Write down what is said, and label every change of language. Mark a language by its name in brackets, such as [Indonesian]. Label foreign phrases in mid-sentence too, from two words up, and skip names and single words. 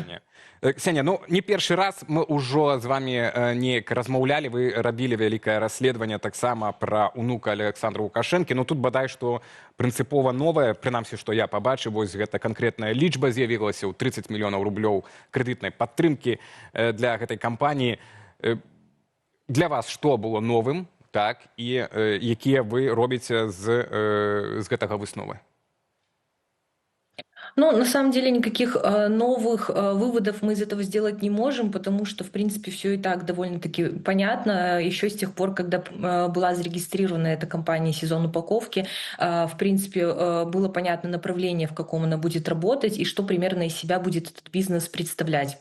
[Belarusian] Ксения, ну не першы раз мы ўжо з вами неяк размаўлялі, вы рабілі вялікае расследаванне таксама пра унука Александра Лукашэнкі, но тут бадай што прынцыпова новае, прынамсі, што я пабачыў, вось гэта канкрэтная лічба з'явілася ў 30 мільёнаў рублёў крэдытнай падтрымкі для гэтай кампаніі. Для вас што было новым, так, і якія вы робіце з гэтага высновы? [Russian] Ну, на самом деле, никаких новых выводов мы из этого сделать не можем, потому что, в принципе, все и так довольно-таки понятно. Еще с тех пор, когда была зарегистрирована эта компания «Сезон упаковки», в принципе, было понятно направление, в каком она будет работать и что примерно из себя будет этот бизнес представлять.